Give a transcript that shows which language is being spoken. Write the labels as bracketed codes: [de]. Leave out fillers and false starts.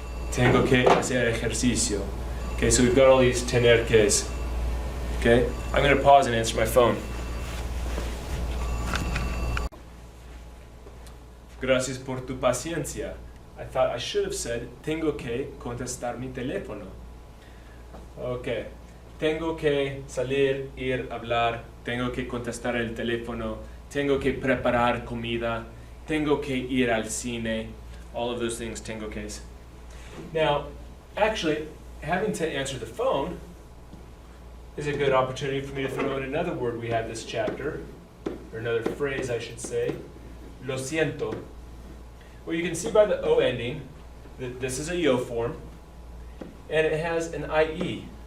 [es] Tengo que hacer ejercicio. [en] Okay, so we've got all these tener ques. Okay, I'm going to pause and answer my phone. [es] Gracias por tu paciencia. [en] I thought I should have said, [es] tengo que contestar mi teléfono. Okay. Tengo que salir, ir, hablar. Tengo que contestar el teléfono. Tengo que preparar comida. Tengo que ir al cine. [en] All of those things, [es] tengo ques. [en] Now, actually, having to answer the phone is a good opportunity for me to throw in another word we had this chapter, or another phrase, I should say. [es] Lo siento. [en] Well, you can see by the O ending that this is a yo form, and it has an IE.